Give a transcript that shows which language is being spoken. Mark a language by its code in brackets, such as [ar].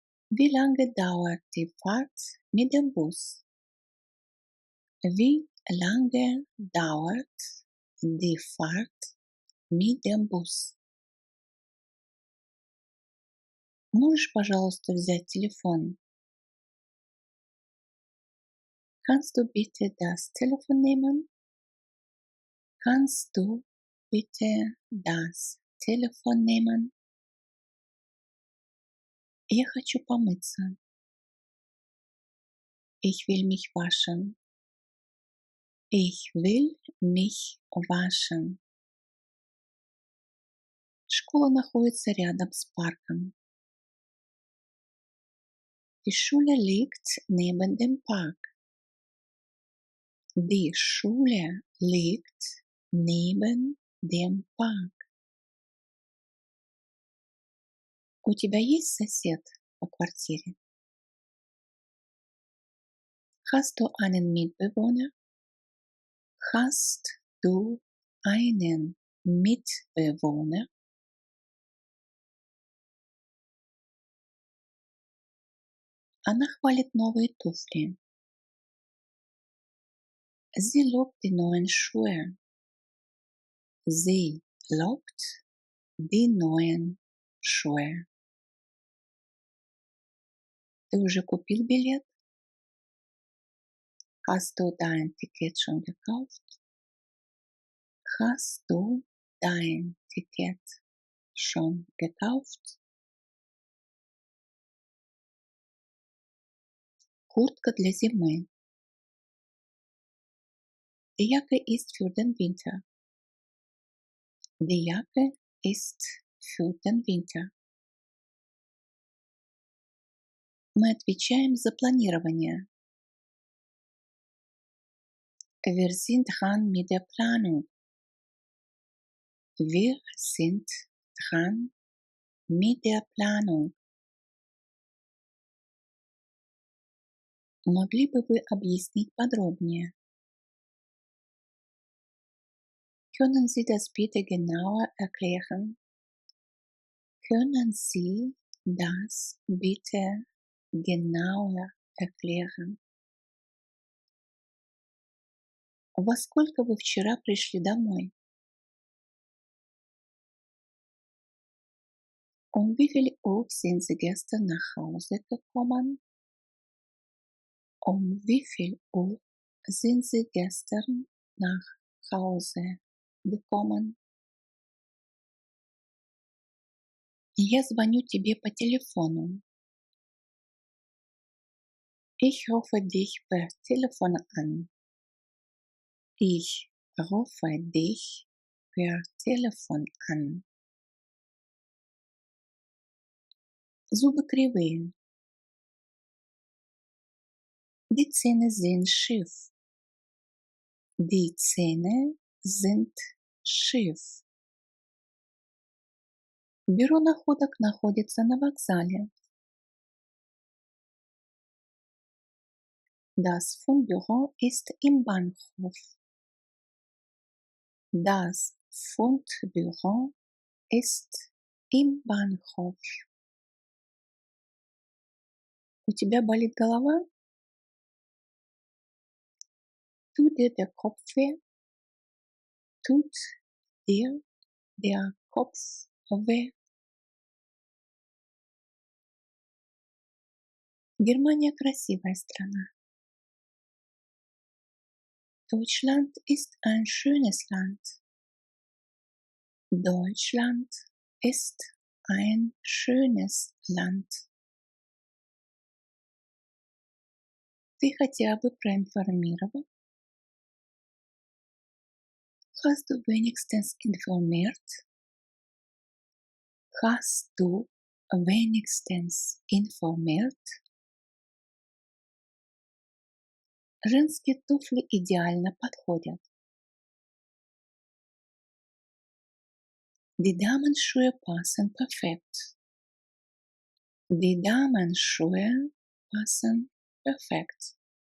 [de] Wie lange dauert die Fahrt mit dem Bus? Wie lange dauert die Fahrt mit dem Bus? [ru] Можешь, пожалуйста, взять телефон? [de] Kannst du bitte das Telefon nehmen? Kannst du bitte das Telefon nehmen? [ru] Я хочу помыться. [de] Ich will mich waschen. Ich will mich waschen. [ru] Школа находится рядом с парком. [de] Die Schule liegt neben dem Park. Die Schule liegt neben dem Park. [ru] У тебя есть сосед по квартире? [de] Hast du einen Mitbewohner? Hast du einen Mitbewohner? [ru] Она хвалит новые туфли. [de] Sie lobt die neuen Schuhe. Sie lobt die neuen Schuhe. [ru] Ты уже купил билет? [de] Hast du dein Ticket schon gekauft? Hast du dein Ticket schon gekauft? [ru] Куртка для зимы. [de] Die Jacke ist für den Winter. Die Jacke ist für den Winter. [ru] Мы отвечаем за планирование. [de] Wir sind dran mit der Planung. Wir sind dran mit der Planung. [ru] Могли бы вы объяснить подробнее? [de] Können Sie das bitte genauer erklären? Können Sie das bitte genauer erklären? [ru] Во сколько вы вчера пришли домой? [de] Wie viel Uhr sind Sie gestern nach Hause gekommen? Wie viel Uhr sind Sie gestern nach Hause gekommen? [ru] Я звоню тебе по телефону. [de] Ich rufe dich per Telefon an. Ich rufe dich per Telefon an. [ru] Зубы кривые. [de] Die Zähne sind schief. Die Zähne sind schief. [ru] Бюро находок находится на вокзале. [de] Das Fundbüro ist im Bahnhof. Das Fundbüro ist im Bahnhof. [ru] У тебя болит голова? [de] Tut dir der Kopf weh? Tut dir der Kopf В. [ru] Германия красивая страна. [de] Deutschland ist ein schönes Land. Deutschland ist ein schönes Land. [ru] Ты хотя бы проинформировал? [de] Hast du wenigstens informiert? Hast du wenigstens informiert? [ru] Женские туфли идеально подходят. [de] Die Damenschuhe passen perfekt. Die Damenschuhe passen perfekt.